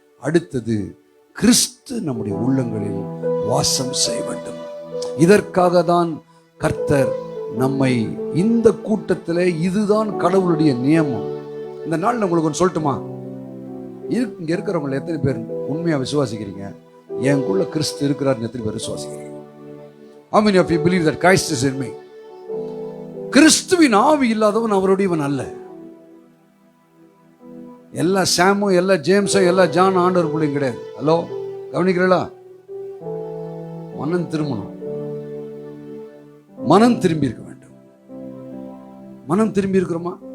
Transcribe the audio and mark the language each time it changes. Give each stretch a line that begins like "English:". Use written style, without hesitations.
Tamil: அடுத்தது, கிறிஸ்து நம்முடைய உள்ளங்களில் வாசம் செய்ய வேண்டும். இதற்காக தான் கர்த்தர் நம்மை இந்த கூட்டத்தில், இதுதான் கடவுளுடைய நியமம். இந்த நாள் உங்களுக்கு ஒன்று சொல்லட்டுமா? இங்கே இருக்கிறவங்களை எத்தனை பேர் உண்மையாக விசுவாசிக்கிறீங்க? எனக்குள்ள கிறிஸ்து இருக்கிறார் எத்தனை பேர் விசுவாசிக்கிறீங்க?
English: How many of you believe that Christ is in me?
Tamil: கிறிஸ்துவின் ஆவி இல்லாதவன் அவருடையவன் அல்ல. எல்லா சாமும், எல்லா ஜேம்ஸும், எல்லா ஜான் ஆண்டவர் பிள்ளையும் கிடையாது. ஹலோ, கவனிக்கிறீங்களா? மனம் திரும்பணும், மனம் திரும்பி இருக்க வேண்டும். மனம் திரும்பி இருக்கிறோமா?